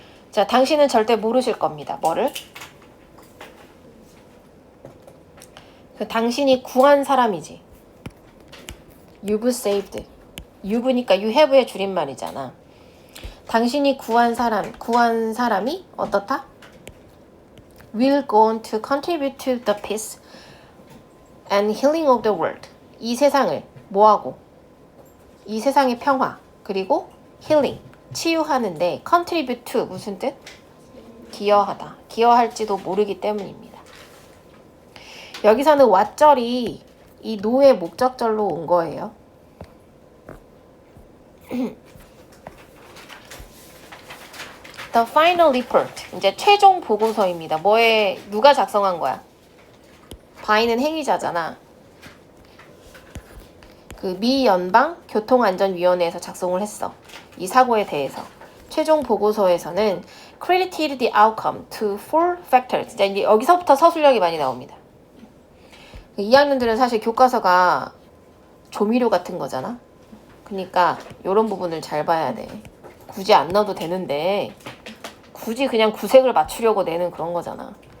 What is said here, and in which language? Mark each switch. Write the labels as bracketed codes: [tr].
[ko] 자, 당신은 절대 모르실 겁니다. 뭐를? 그 당신이 구한 사람이지. [en] You've saved. [ko] You've니까 you have의 줄임말이잖아. 당신이 구한 사람이 어떻다? [en] Will go on to contribute to the peace and healing of the world. [ko] 이 세상을 뭐하고? 이 세상의 평화 그리고 healing, 치유하는데 contribute to 무슨 뜻? 기여하다. 기여할지도 모르기 때문입니다. 여기서는 what절이 이 no의 목적절로 온 거예요. [en] The final report. [ko] 이제 최종 보고서입니다. 누가 작성한 거야? by는 행위자잖아. 그 미 연방 교통안전위원회에서 작성을 했어. 이 사고에 대해서. 최종 보고서에서는 [en] credited the outcome to four factors. [ko] 이제 여기서부터 서술력이 많이 나옵니다. 2학년들은 사실 교과서가 조미료 같은 거잖아. 그러니까 이런 부분을 잘 봐야 돼. 굳이 안 넣어도 되는데 굳이 그냥 구색을 맞추려고 내는 그런 거잖아.